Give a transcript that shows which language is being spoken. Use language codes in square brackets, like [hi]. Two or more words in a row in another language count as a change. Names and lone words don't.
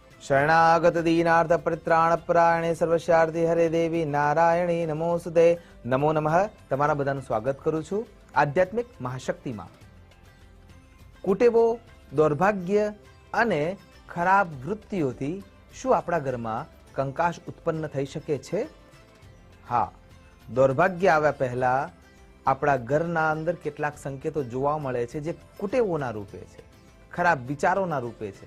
[sa] शरणागत दीनार्थ परित्राण परायणे सर्वशार्थे हरे देवी नारायणी नमोस्तुते। नमो नमः। [gu] તમારા બધાનું સ્વાગત કરું છું આધ્યાત્મિક મહાશક્તિમાં। કુટેવો, દૌર્ભાગ્ય અને ખરાબ વૃત્તિઓથી શું આપણા ઘરમાં કંકાશ ઉત્પન્ન થઈ શકે છે? હા, દૌર્ભાગ્ય આવ્યા પહેલા આપણા ઘરના અંદર કેટલાક સંકેતો જોવા મળે છે જે કુટેવોના રૂપે છે, ખરાબ વિચારોના રૂપે છે।